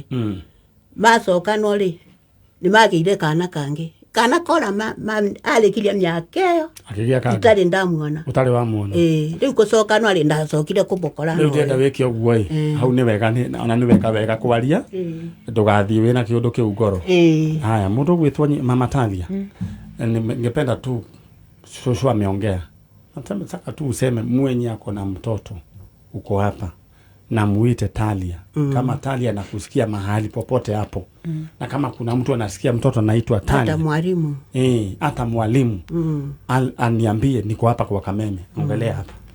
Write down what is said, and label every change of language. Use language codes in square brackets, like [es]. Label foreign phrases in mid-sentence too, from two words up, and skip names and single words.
[ki] Macoka no rĩ nĩ magĩire kana kangĩ kana kora arĩkirie mĩaka ĩyo itarĩ ndamuona ũtarĩ wamuona rĩu gũcoka no arĩ ndacokire kũmũkora rĩu ndĩrenda wĩke ũguo hau nĩ wega ona nĩ wega kwaria ndũgathiĩ wĩna kĩũndũ kĩu ngoro. [sw] Haya [ki] mũndũ gwĩtwo [sw] mama Talia ningependa tu shosho ameongea nataka tu useme mwenye ako na mtoto uko hapa na muite Talia kama Talia nakusikia mahali popote hapo na kama kuna mtu anasikia mtoto anaitwa Talia hata mwalimu aniambie niko hapa kwa Kameme ongelea hapa